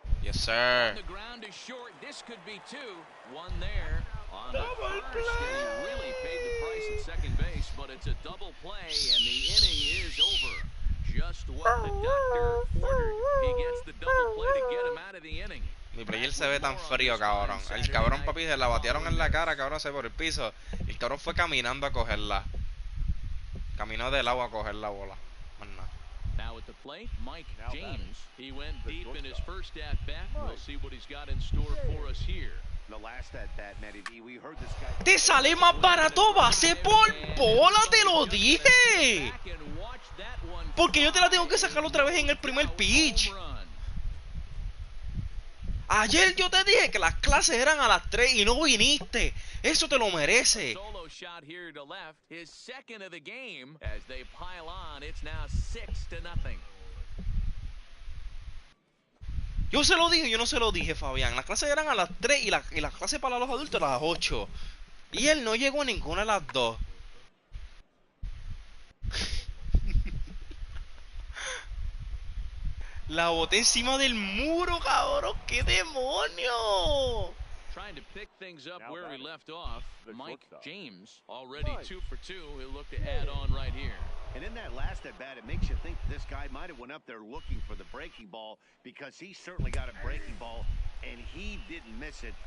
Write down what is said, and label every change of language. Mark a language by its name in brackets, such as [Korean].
[English] Yes, sir. The ground is short. This could be 2. One there on the first, and he really paid the price at second base, but it's a double play, and the inning is over. Just what the doctor ordered. He gets the double play to get him out of the inning. [Spanish] Mi player se ve tan frío, cabrón. El cabrón, papi, se la batearon en la cara, cabrón, se por el piso. Y el cabrón fue caminando a cogerla. Caminó del agua a coger la bola. Más nada. [English] Now at the plate, Mike James. He went deep in his first at bat. We'll see what he's got in store for us here. The last at bat, Matty D, we heard this guy. [Spanish] Te sale más barato base por bola, te lo dije. Porque yo te la tengo que sacar otra vez en el primer pitch. Ayer yo te dije que las clases eran a las 3 y no viniste. Eso te lo merece. [English] Solo shot here to left, his second of the game. As they pile on, it's now 6-0. [Spanish] Yo se lo dije, yo no se lo dije, Fabián. Las clases eran a las 3 y las clases para los adultos a las 8. Y él no llegó a ninguna de las dos. La boté encima del muro, cabrón. ¡Qué demonio! [English] Trying to pick things up where we left off. Mike James already 2 for 2. He'll look to add on right here. And in that last at bat, it makes you think this guy might have went up there looking for the breaking ball, because he certainly got a breaking ball and he didn't miss it.